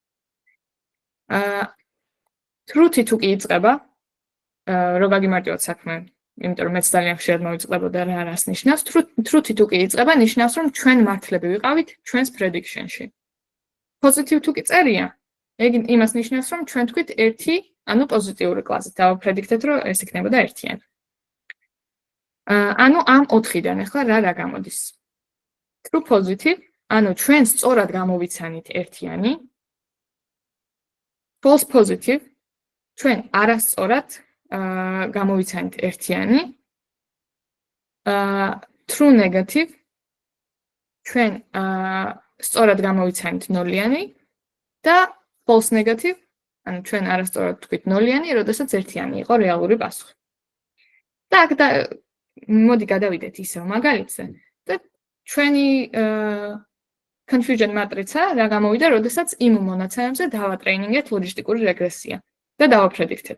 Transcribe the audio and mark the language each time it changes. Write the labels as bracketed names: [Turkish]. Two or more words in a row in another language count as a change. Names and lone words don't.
[Georgian] truth-ი თუ კი იწყება, რო გაგიმარტივოთ საქმე, იმიტომ რომ მეც ძალიან ხშირად მოვიწყდებოდა რა არას ნიშნავს, truth-ი თუ კი იწყება, ნიშნავს რომ ჩვენ მართლები ვიყავით ჩვენს prediction-ში. Positive თუ კი წერია, ეგ იმას ნიშნავს რომ ჩვენ თქვით 1, ანუ პოზიტიური კლასით დავაპრედიქტეთ რომ ეს იქნებოდა 1-იანი. ანუ ამ 4-დან ახლა რა გამოდის? [English] True positive, [Georgian] ანუ ჩვენ სწორად გამოვიცანით 1-იანი. [English] False positive, [Georgian] ჩვენ არასწორად გამოვიცანით 1-იანი. [English] True negative, [Georgian] ჩვენ სწორად გამოვიცანით 0-იანი და [English] false negative, [Georgian] ანუ ჩვენ არასწორად თქვით 0-იანი, როდესაც 1-იანი იყო რეალური პასუხი. და აქ მოდი გადავიდეთ ისევ მაგალითზე და ჩვენი confusion matrica რა გამოვიდა, როდესაც იმ მონაცემებზე დავატრეინინგეთ ლოგისტიკური რეგრესია და დავაპრედიქტეთ.